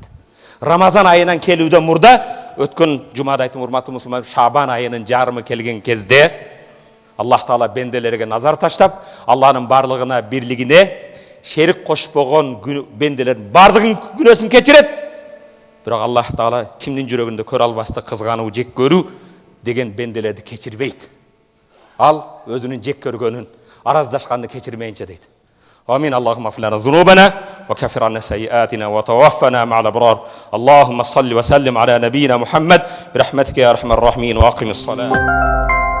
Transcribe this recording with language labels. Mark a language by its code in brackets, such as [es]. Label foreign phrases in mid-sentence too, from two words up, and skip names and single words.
[ky] Рамазан айынан келүүдөн мурда өткөн жумада айттым, урматтуу мусулман, Шабан айынын жарымы келген кезде Аллах Таала бенделерге назар таштап, Аллахнын барлыгына, бирлигине шерик кошпогон бенделердин бардыгын күнөөсүн кечирет. Бирок Аллах Таала кимдин жүрөгүндө көрө албастык кызгануу, жек көрүү деген бенделерди кечирбейт. Ал өзүнүн жек көргөнүн, араздашканды кечирмейинче дейт. [ar] آمين. اللهم اغفر لنا ذنوبنا وكفر عنا سيئاتنا وتوفنا مع الأبرار. اللهم صل وسلم على نبينا محمد برحمتك يا أرحم الراحمين وأقم الصلاة.